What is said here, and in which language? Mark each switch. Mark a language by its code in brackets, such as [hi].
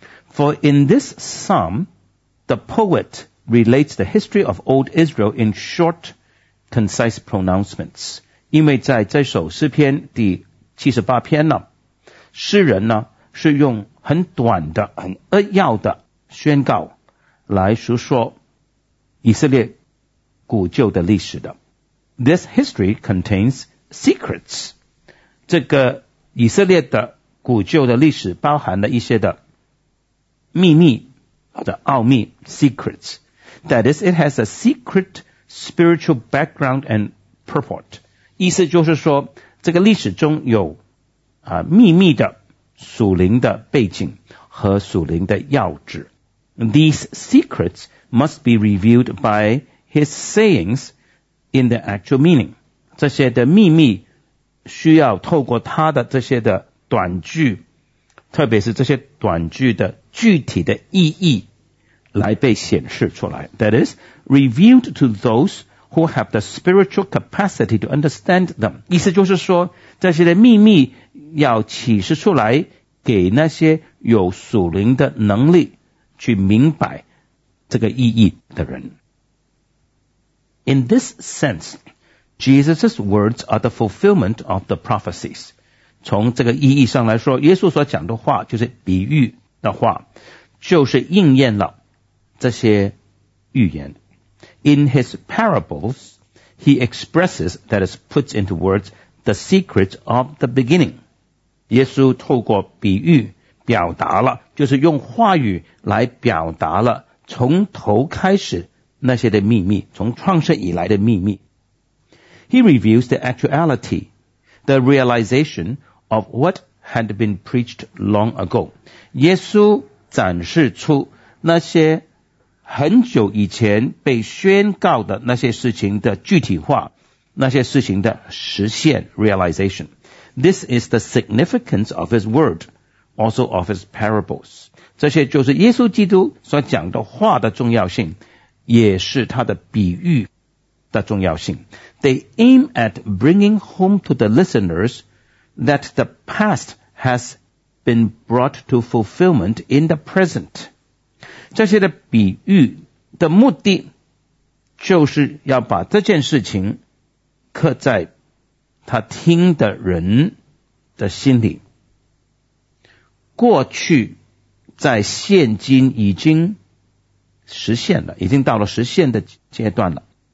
[en] For in this psalm, the poet relates the history of old Israel in short, concise pronouncements. [zh] 因为在这首诗篇第七十八篇呢，诗人呢是用很短的、很扼要的宣告来述说以色列古旧的历史的。 [en] This history contains secrets. [zh] 这个以色列的古旧的历史包含了一些的秘密或者奥秘 secrets. [en] That is, it has a secret spiritual background and purport. [zh] 意思就是说这个历史中有啊秘密的属灵的背景和属灵的要旨。 [en] These secrets must be revealed by his sayings in the actual meaning. [zh] 这些的秘密需要透过他的这些的短句特别是这些短句的具体的意义来被显示出来 [en] That is revealed to those who have the spiritual capacity to understand them [zh] 意思就是说这些的秘密要启示出来给那些有属灵的能力去明白这个意义的人 [en] In this sense Jesus' words are the fulfillment of the prophecies. [zh] 从这个意义上来说，耶稣所讲的话就是比喻的话，就是应验了这些预言。 [en] In his parables, he expresses, that is, puts into words, the secret of the beginning. [zh] 耶稣透过比喻表达了，就是用话语来表达了从头开始那些的秘密，从创世以来的秘密。 [en] He reveals the actuality, the realization of what had been preached long ago. [zh] 耶稣展示出那些很久以前被宣告的那些事情的具体化，那些事情的实现 realization. [en] This is the significance of his word, also of his parables. [zh] 这些就是耶稣基督所讲的话的重要性，也是他的比喻的重要性。 [en] They aim at bringing home to the listeners that the past has been brought to fulfillment in the present. [zh] 这些的比喻的目的就是要把这件事情刻在他听的人的心里。过去在现今已经实现了，已经到了实现的阶段了。